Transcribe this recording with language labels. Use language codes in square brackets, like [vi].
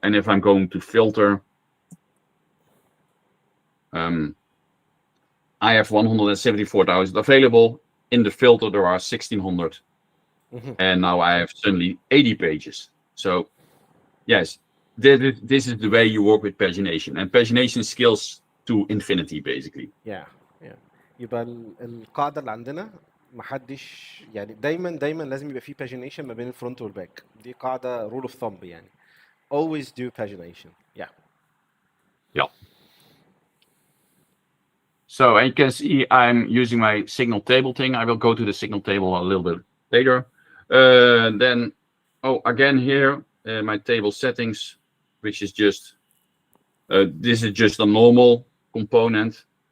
[en] And if I'm going to filter, I have 174,000 available. In the filter, there are 1,600. And now I have suddenly 80 pages. So, yes, this is the way you work with pagination. And pagination scales to infinity, basically. Yeah. [ar] يبقى القاعدة اللي عندنا محدش يعني دايما لازم يبقى فيه pagination ما بين الفرونت والباك. دي قاعدة [en] rule of thumb [ar] يعني. [en] Always do pagination. Yeah. So you can see I'm using my signal table thing. I will go to the signal table a little bit later. Then, again here, my table settings, which is just, this is just a normal component.